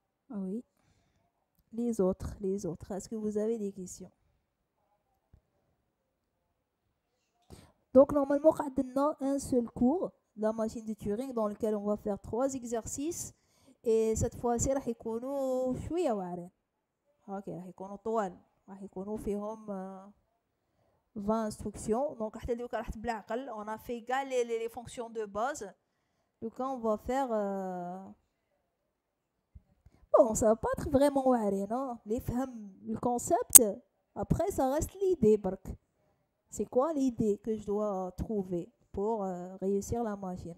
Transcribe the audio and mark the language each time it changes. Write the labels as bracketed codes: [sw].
[fr] Ah oui. Les autres. Est-ce que vous avez des questions? Donc, normalement, on a un seul cours, la machine de Turing, dans lequel on va faire 3 exercices. Et cette fois-ci, [ar] راح يكونوا شوية واعرين. [fr] Ok, [ar] راح يكونوا طوال. راح يكونوا فيهم 20 instructions. [fr] Donc, on a fait les fonctions de base. Donc, on va faire. Bon, ça va pas être vraiment [ar] واعرين, [fr] non? Le concept. Après, ça reste l'idée, [ar] برك. [fr] C'est quoi l'idée que je dois trouver pour réussir la machine?